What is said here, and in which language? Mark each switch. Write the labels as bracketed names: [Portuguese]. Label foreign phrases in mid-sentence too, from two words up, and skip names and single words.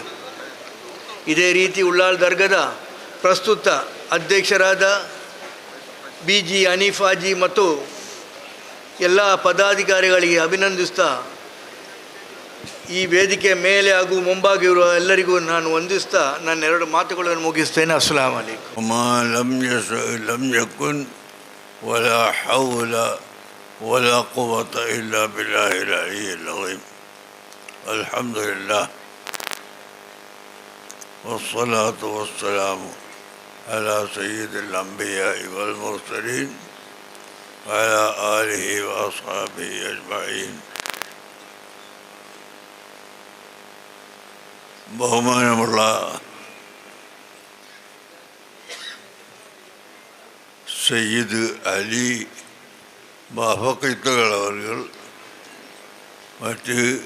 [Kannada] ಇದೇ ರೀತಿ ಉಳ್ಳಾಲ್ ದರ್ಗದ ಪ್ರಸ್ತುತ ಅಧ್ಯಕ್ಷರಾದ BG ಹನೀಫಾಜಿ ಮತ್ತು ಎಲ್ಲ ಪದಾಧಿಕಾರಿಗಳಿಗೆ ಅಭಿನಂದಿಸ್ತಾ ಈ ವೇದಿಕೆ ಮೇಲೆ ಹಾಗೂ ಮುಂಭಾಗಿರುವ ಎಲ್ಲರಿಗೂ ನಾನು ವಂದಿಸ್ತಾ ನನ್ನ 2 ಮಾತುಗಳನ್ನು ಮುಗಿಸ್ತೇನೆ. [Arabic] السلام عليكم. لم يكن ولا حول ولا قوة إلا بالله العلي العظيم. الحمد لله والصلاة والسلام على سيد الأنبياء والمرسلين وعلى آله وأصحابه أجمعين. [Malayalam] ബഹുമാനമുള്ള സയ്യിദ് അലി ബാഫക്കിത്തുകൾ അവർ, മറ്റ്